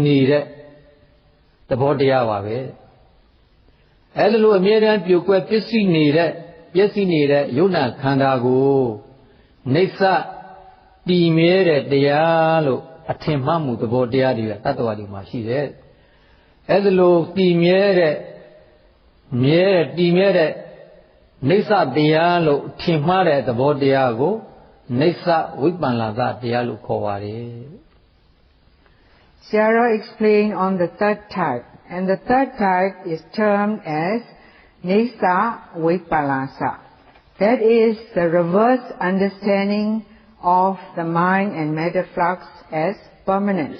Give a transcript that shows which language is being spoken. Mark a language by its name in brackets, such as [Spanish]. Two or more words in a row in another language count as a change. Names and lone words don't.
[Burmese] နေတဲ့သဘောတရားပါပဲအဲလိုအမြဲတမ်းပြိုကွဲပျက်စီးနေတဲ့ယုံနာခန္ဓာကိုနိစ္စတည်မြဲတဲ့တရားလို့အထင်မှတ်မှုသဘောတရားတွေကတတ္တဝါတွေမှာရှိတယ်အဲလိုတည်မြဲတဲ့နိစ္စတရားလို့ထင်မှားတဲ့သဘောတရားကိုနိစ္စဝိပဿနာတရားလို့ခေါ်ပါတယ် [English] Sierra explained on the third type, and the third type is termed as [Pali] nissa vipallasa. [English] That is the reverse understanding of the mind and matter flux as permanent.